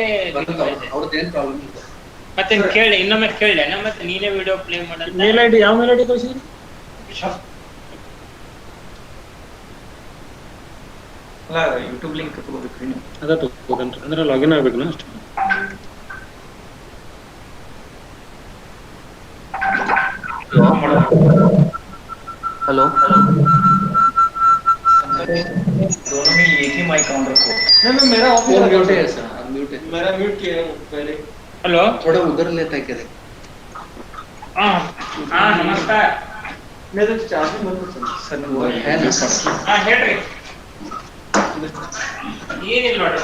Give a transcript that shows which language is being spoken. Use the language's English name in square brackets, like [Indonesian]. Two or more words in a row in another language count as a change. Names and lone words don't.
[Kannada] ಅವ್ರದ್ದೇನ್ ಪ್ರಾಬ್ಲಮ್ ಇಲ್ಲ ಮತ್ತೆ ಕೇಳಿ ಇನ್ನೊಮ್ಮೆ ಕೇಳಿ ಮತ್ತೆ ನೀನೇ ವಿಡಿಯೋ ಪ್ಲೇ ಮಾಡ [English] mail ID [Kannada] ಯಾವ [English] mail ID [Kannada] ಕಳಿಸಿದ್ರಿ ಅಲ್ಲ ಯೂಟ್ಯೂಬ್ ಲಿಂಕ್ ತಗೋಬೇಕ್ರಿ ನೀವು ಅದ ತಗೋಬೇಕಂತ ಅಂದ್ರೆ ಲಾಗಿನ್ ಆಗ್ಬೇಕು ಅಷ್ಟೇ [Hindi] हेलो दोनों में एक ही [English] mic on [Hindi] रखो नहीं मेरा ऑफ [English] phone mute [Hindi] है सर म्यूट है मेरा म्यूट किया है पहले [Kannada] ಹಲೋ [Hindi] थोड़ा उधर लेता है क्या [Kannada] ಹಾ ನಮಸ್ಕಾರ [Hindi] मेरे चार्जिंग बंद कर सर है ना [Kannada] ಹಾ ಹೇಳ್ರಿ ಏನಿಲ್ಲ ನೋಡ್ರಿ